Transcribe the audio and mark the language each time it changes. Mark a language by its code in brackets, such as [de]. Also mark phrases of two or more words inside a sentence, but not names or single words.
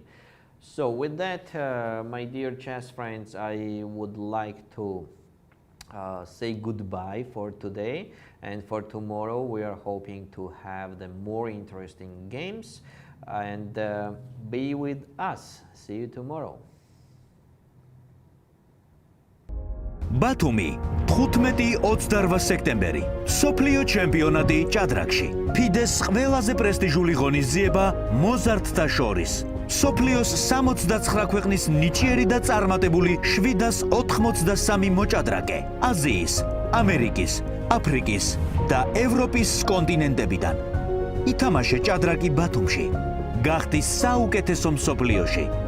[en] So with that, my dear chess friends, I would like to say goodbye for today, and for tomorrow we are hoping to have the more interesting games, and be with us. See you tomorrow. [ka] ბათუმი 15-28 სექტემბერი სოფლიო ჩემპიონატი ჭადრაკში ფიდეს ყველაზე პრესტიჟული ღონისძიება მოზარდთა შორის სოფლიოს 69 ქვეყნის ნიჭიერი და წარმატებული 783 მოჭადრაკე აზიის, ამერიკის, აფრიკის და ევროპის კონტინენტებიდან ითამაშე ჭადრაკი ბათუმში გახდი საუკეთესო მსოფლიოში